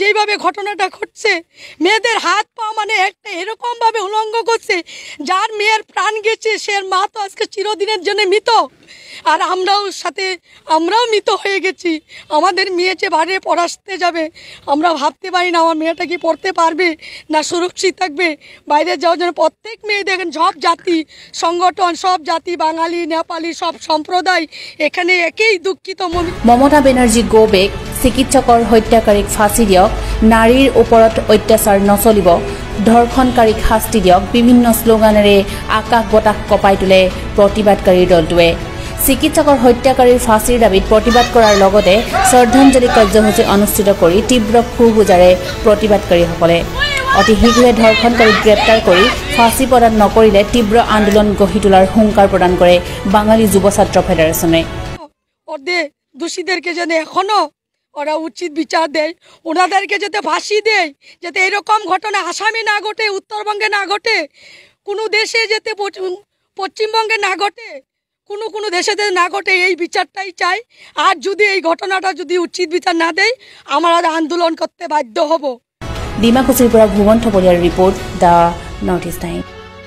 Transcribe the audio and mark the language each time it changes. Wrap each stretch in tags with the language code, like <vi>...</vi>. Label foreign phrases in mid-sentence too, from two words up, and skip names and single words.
<bn>যেইভাবে ঘটনাটা ঘটছে, মেয়েদের হাত পা মানে একটা এরকমভাবে উলঙ্গ করছে, যার মেয়ের প্রাণ গেছে সে মা তো আজকে চিরদিনের জন্য মৃত, আর আমরাও মৃত হয়ে গেছি। আমাদের মেয়ে যে বাইরে পড়াতে যাবে, আমরা ভাবতে পারি না আমার মেয়েটা কি পড়তে পারবে না সুরক্ষিত থাকবে বাইরে যাওয়ার জন্য। প্রত্যেক মেয়ে দেখেন, সব জাতি সংগঠন, সব জাতি, বাঙালি, নেপালি, সব সম্প্রদায় এখানে একই দুঃখিত।</bn> <as>মমতা বেনাৰ্জী</as> <en>go back,</en> <as>চিকিৎসকৰ হত্যাকাৰীক ফাঁচি দিয়ক, নাৰীৰ ওপৰত অত্যাচাৰ নচলিব, ধৰ্ষণকাৰীক শাস্তি দিয়ক, বিভিন্ন শ্লোগানেৰে আকাশ বতাহ কঁপাই তোলে প্ৰতিবাদকাৰীৰ দলটোৱে। চিকিৎসকৰ হত্যাকাৰীৰ ফাঁচীৰ দাবীত প্ৰতিবাদ কৰাৰ লগতে শ্ৰদ্ধাঞ্জলি কাৰ্যসূচী অনুষ্ঠিত কৰি তীব্ৰ ক্ষোভ-বুজাৰে প্ৰতিবাদকাৰীসকলে। অতি শীঘ্ৰে ধৰ্ষণকাৰীক গ্ৰেপ্তাৰ কৰি ফাঁচী প্ৰদান নকৰিলে তীব্ৰ আন্দোলন গঢ়ি তোলাৰ হুংকাৰ প্ৰদান কৰে বাঙালী যুৱ ছাত্ৰ ফেডাৰেশ্যনে।</as> <bn>দোষীদেরকে যেন এখনো ওরা উচিত বিচার দেয়, ওনাদেরকে যাতে ফাঁসি দেয়, যাতে এরকম ঘটনা আসামে না ঘটে, উত্তরবঙ্গে না ঘটে, কোনো দেশে যাতে পশ্চিমবঙ্গে না ঘটে, কোনো দেশে না ঘটে, এই বিচারটাই চাই। আর যদি এই ঘটনাটা যদি উচিত বিচার না দেয়, আমরা আন্দোলন করতে বাধ্য হব।</bn> <as>ডিমাকুছিৰ পৰা ভুৱন থপলিয়াৰ ৰিপৰ্ট, দ্য নৰ্থ ইষ্ট টাইম।</as>